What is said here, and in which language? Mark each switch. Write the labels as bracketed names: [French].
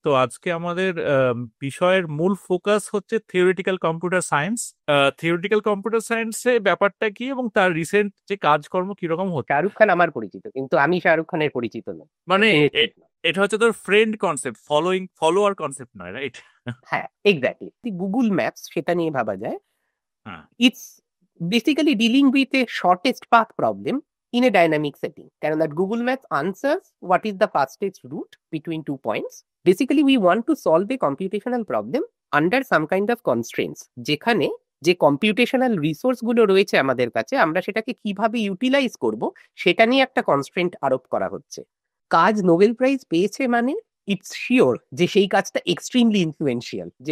[Bangla] তো আজকে আমাদের বিষয়ের মূল ফোকাস হচ্ছে theoretical computer science. Theoretical computer সায়েন্সে ব্যাপারটা কি এবং তার রিসেন্ট যে কাজকর্ম কিরকম হচ্ছে। শাহরুখ খান আমার পরিচিত, কিন্তু আমি শাহরুখ খানের পরিচিত না। মানে শুনেছি। এটা হচ্ছে তোর ফ্রেন্ড কনসেপ্ট, ফলোয়ার কনসেপ্ট নয়, রাইট? হ্যাঁ, এক্স্যাক্টলি। গুগল ম্যাপস সেটা নিয়ে ভাবা যায়। হ্যাঁ, [English] It's basically dealing with a shortest path problem in a dynamic setting. That Google Maps answers what is the fastest route between 2 points. Basically, we want to solve a computational problem under some kind of constraints, [Bangla] যেখানে যে computational resource গুলো রয়েছে আমাদের কাছে, আমরা সেটাকে কিভাবে utilise করব সেটা নিয়ে একটা কনস্ট্রেন্ট আরোপ করা হচ্ছে। কাজ নোবেল প্রাইজ পেয়েছে মানে [English] it's sure [Bangla] যে সেই কাজটা এক্সট্রিমলি ইনফ্লুয়েন্সিয়াল, যে